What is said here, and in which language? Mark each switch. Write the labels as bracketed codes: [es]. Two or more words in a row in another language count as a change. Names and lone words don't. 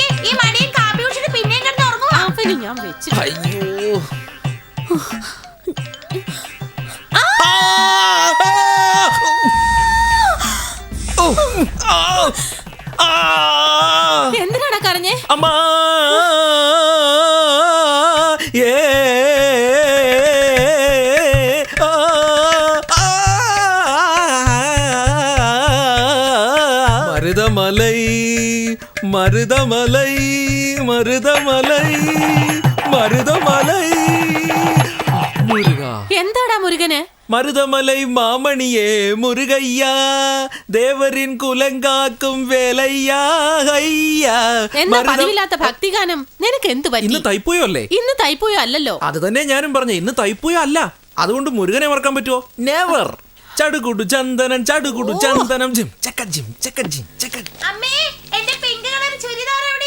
[ml] ഈ മടിയും കാപ്പി കുടിച്ചിട്ട് പിന്നെയും കിടന്ന് ഉറങ്ങുവാ. അവന് ഞാൻ വെച്ചു. അയ്യോ, എന്തിനാടാ കരഞ്ഞേ? അമ്മാ. [ta] மருதமலை மருதமலை மருதமலை மருதமலை முருகா. [ml] എന്താടാ മുരുകന്? [ta] மருதமலை மாமணியே முருகையா, தேவரின் குலங்காக்கும் வேலையா. ஐயா, [ml] എന്താ പതിവില്ലാത്ത ഭക്തിഗാനം? നിനക്ക് എന്ത് പറ്റി? ഇന്ന് തൈപ്പൂയോ അല്ലേ? ഇന്ന് തൈപ്പൂയോ അല്ലല്ലോ. അത് തന്നെ ഞാനും പറഞ്ഞ. ഇന്ന് തൈപ്പൂയോ അല്ല. അതുകൊണ്ട് മുരുകനെ മറക്കാൻ പറ്റുമോ? നെവർ. ചടുകുടു ചന്ദനം ചടുകുടു ചന്ദനം ജിം ചക്ക ജിം ചക്ക ജിം ചക്ക. അമ്മേ, എന്റെ പിങ്ക് കളർ ചുരിദാർ എവിടെയാ?